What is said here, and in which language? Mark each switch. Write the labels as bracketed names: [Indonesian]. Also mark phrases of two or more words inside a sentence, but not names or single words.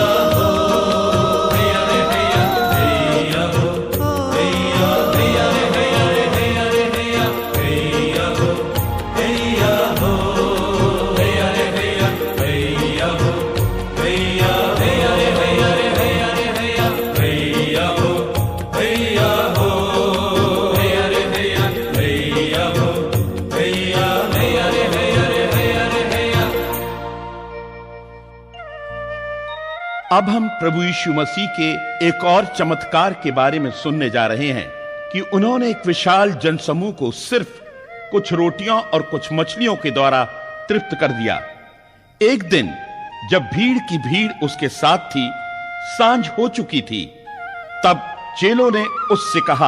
[Hindi] हो, हैया रे हैया, हैया हो, हैया, हैया रे हैया रे हैया रे हैया, हैया हो, हैया हो, हैया रे हैया, हैया हो, हैया, हैया रे हैया रे हैया रे हैया, हैया हो, हैया हो, हैया रे हैया, हैया हो, हैया, हैया रे हैया रे हैया रे हैया। अब हम प्रभु यीशु मसीह के एक और चमत्कार के बारे में सुनने जा रहे हैं कि उन्होंने एक विशाल जनसमूह को सिर्फ कुछ रोटियों और कुछ मछलियों के द्वारा तृप्त कर दिया। एक दिन जब भीड़ की भीड़ उसके साथ थी, सांझ हो चुकी थी, तब चेलों ने उससे कहा,